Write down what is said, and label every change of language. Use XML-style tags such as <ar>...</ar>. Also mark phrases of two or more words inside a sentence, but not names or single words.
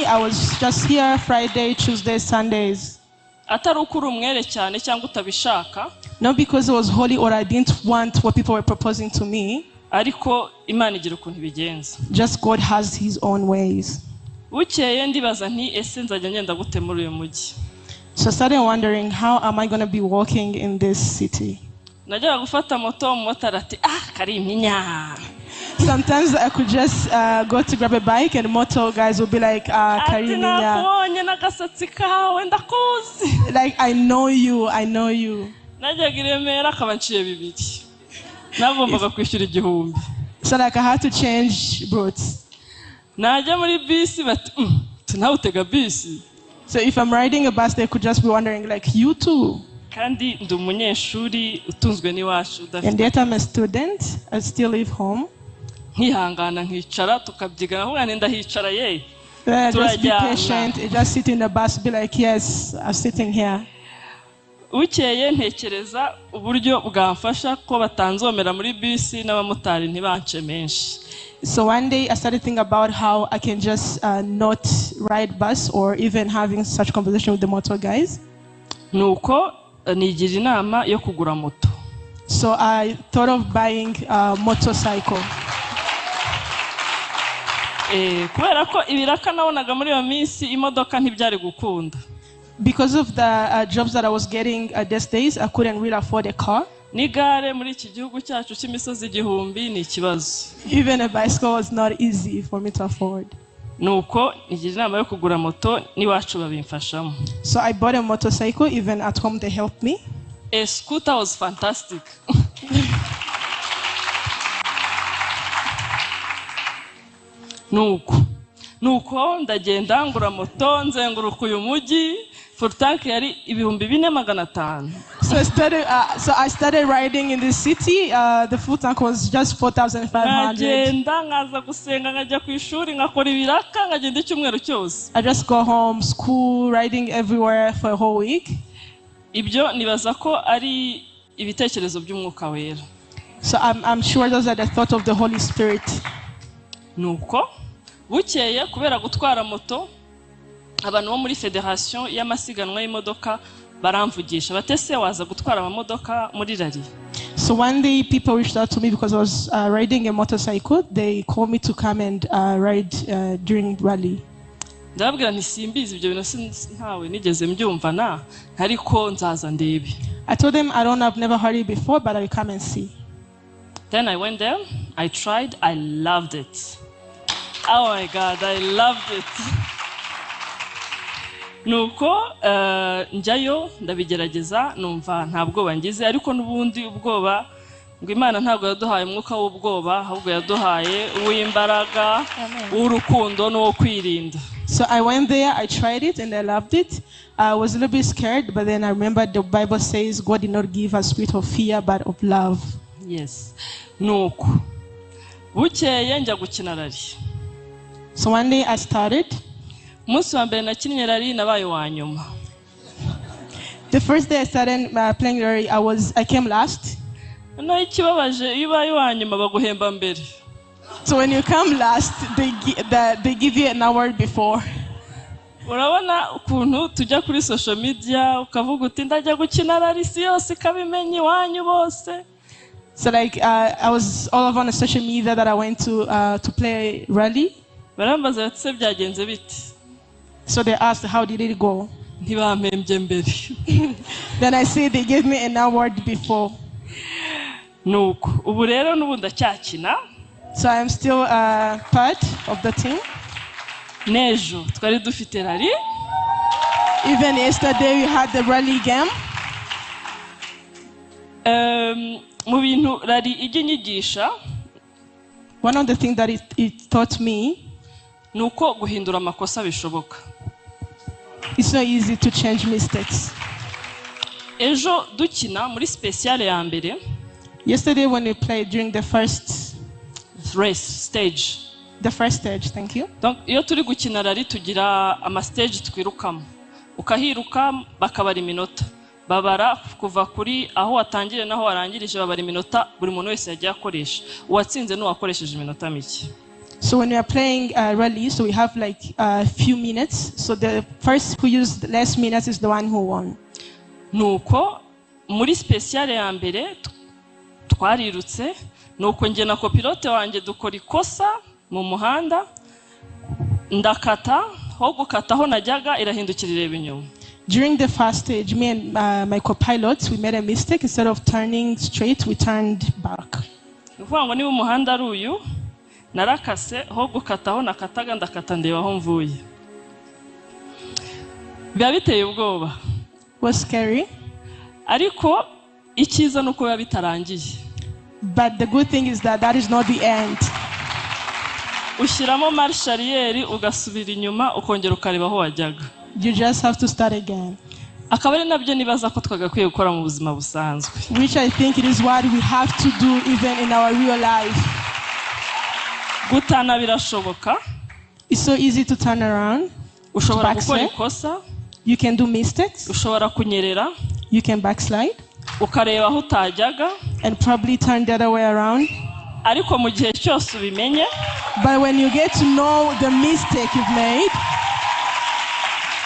<en>I was just here Friday, Tuesday, Sundays.</en> <rw>Atari ukuri umwere cyane cyangwa utabishaka.</rw> <en>Not because it was holy or I didn't want what people were proposing to me.</en> <rw>Ariko Imana igira ukuntu ibigenza.</rw> <en>Just God has His own ways.</en> <rw>Bukeye ndibaza nti ese nzajya ngenda gute muri uyu mujyi.</rw> <en>So I started wondering, how am I going to be walking in this city?</en> <rw>Najyaga gufata moto umumotari ati Karimpinya.</rw> <en>Sometimes I could just go to grab a bike and motor guys would be like, Karimpinya. Like, I know you.</en> <rw>Najyaga i Remera akaba nciye 2. Nagombaga kwishyura 1,000.</rw> <en>So like I had to change routes.</en> <rw>Najya muri bisi bati tunawutega bisi.</rw> <en>So if I'm riding a bus, they could just be wondering, like, you too.</en> <rw>Kandi ndi umunyeshuri utunzwe n'iwacu udafite.</rw> <en>And yet I'm a student. I still live home.</en> <rw>Nkihangana nkicara tukabyigana aho ngane ndahicara ye.</rw> <en>Just be patient. Just sit in the bus, be like, yes, I'm sitting here.</en> <rw>Bukeye ntekereza uburyo bwamfasha ko batanzomera muri bisi n'abamotari ntibance menshi.</rw> <en>So one day I started thinking about how I can just not ride bus or even having such conversation with the motor guys.</en> <rw>nuko nigira inama yo kugura moto.</rw> <en>So I thought of buying a motorcycle.</en> <rw>Kubera ko ibiraka nabonaga muri iyo minsi imodoka ntibyari gukunda.</rw> <en>Because of the jobs that I was getting these days, I couldn't really afford a car.</en> <rw>Nigare muri iki gihugu cyacu cy'imisozi igihumbi ni ikibazo.</rw> <en>Even a bicycle was not easy for me to afford.</en> <rw>Nuko nigira inama yo kugura moto n'iwacu babimfashamo.</rw> <en>So I bought a motorcycle. Even at home they helped me. A scooter was fantastic.</en> <rw>nuko ndagenda ngura moto nzenguruka uyu mujyi.</rw> <en>Full tank</en> <rw>yari 4,500.</rw> <en>So I started riding in the city. The full tank was just 4,500.</en> <rw>Ngagenda ngaza gusenga ngajya ku ishuri ngakora ibiraka ngagenda icyumweru cyose.</rw> <en>I just go home, school, riding everywhere for a whole week.</en> <rw>Ibyo nibaza ko ari ibitekerezo by'Umwuka Wera.</rw> <en>So I'm sure those are the thoughts of the Holy Spirit.</en> <rw>Nuko bukeye kubera gutwara moto abantu bo muri federation y'amasiganwa y'imodoka baramvugisha batese waza gutwara amamodoka muri rally.</rw> <en>So one day people reached out to me because I was riding a motorcycle. They called me to come and ride during rally.</en> <rw>Ndababwira nti simbizi ibyo bintu ntawe nigeze mbyumva na ariko nzaza ndebe.</rw> <en>I told them I've never heard it before, but I will come and see. Then I went there, I tried, I loved it. Oh my God, I loved it.</en> <rw>Nuko njyayo ndabigerageza numva nta bwoba ngize ariko nubundi ubwoba ngo Imana ntabwo yaduhaye umwuka w'ubwoba ahubwo yaduhaye uw'imbaraga w'urukundo no kwirinda.</rw> <en>So I went there, I tried it and I loved it. I was a little bit scared, but then I remembered the Bible says God did not give a spirit of fear but of love. Yes.</en> <rw>Nuko bukeye njya gukina rally.</rw> <en>So one day I started.</en> <rw>Umunsi wa mbere nakinnye rally nabaye wa nyuma.</rw> <en>The first day I started playing rally, I came last.</en> <rw>No, ikibabaje iyo ubaye wa nyuma baguhemba mbere.</rw> <en>So when you come last, they give you an award before.</en> <rw>Urabona ukuntu tujya kuri</rw> <en>social media</en> <rw>ukavuga uti ndajya gukina rally si yose kabimenye iwanyu bose.</rw> <en>So like I was all over on the social media that I went to play rally.</en> <rw>Barambaza ati byagenze bite.</rw> <en>So they asked how did it go?</en> <rw>Ntibampembye mbere.</rw> <en>Then I said they gave me an award before.</en> <rw>Nuko ubu rero nubundi ndacyakina.</rw> <en>So I am still part of the team.</en> <rw>Nejo twari dufite rally.</rw> <en>Even yesterday we had the rally game.</en> <rw>Mu bintu rally ijya</rw> <en>one of the things that it taught me</en> <rw>nuko guhindura amakosa bishoboka.</rw> <en>It's not easy to change mistakes.</en> <rw>Ejo dukina muri special ya mbere.</rw> <en>Yesterday when we played during the first stage. The first stage, thank you.</en> <rw>Donc iyo turi gukina rally tugira ama stage twirukamo. Ukahiruka bakabara iminota. Babara kuva kuri aho watangire naho warangirije babara iminota buri muntu wese yagiye akoresha. Uwatsinze no wakoresheje iminota mike.</rw> <en>So when we are playing rally, so we have like a few minutes. So the first who used less minutes is the one who won.</en> <rw>Nuko muri special ya mbere twarirutse nuko nge na copilote wanjye dukora ikosa mu muhanda ndakata ho gukata ho najyaga irahindukira ireba inyuma.</rw> <en>During the first stage, me and my co-pilots, we made a mistake. Instead of turning straight, we turned back.</en> <rw>Uvuga ngo niba umuhanda ari uyu narakase ho gukata ho nakataga ndakata ndeba aho mvuye. Biba biteye ubwoba.</rw> <en>Was scary.</en> <rw>Ariko icyiza nuko biba bitarangiye.</rw> <en>But the good thing is that is not the end.</en> <rw>Ushyiramo</rw> <fr>marche arrière</fr> <rw>ugasubira inyuma ukongera ukareba aho wajyaga.</rw> <en>You just have to start again.</en> <rw>Akaba ari nabyo nibaza ko twagakwiye gukora mu buzima busanzwe.</rw> <en>Which I think it is what we have to do even in our real life.</en> <rw>Gutana birashoboka.</rw> <en>It's so easy to turn around.</en> <rw>Ushobora gukora ikosa.</rw> <en>You can do mistakes.</en> <rw>Ushobora kunyerera.</rw> <en>You can backslide.</en> <rw>Ukareba aho utajyaga.</rw> <en>And probably turn the other way around.</en> <rw>Ariko mu gihe cyose ubimenye.</rw> <en>But when you get to know the mistake you've made,</en>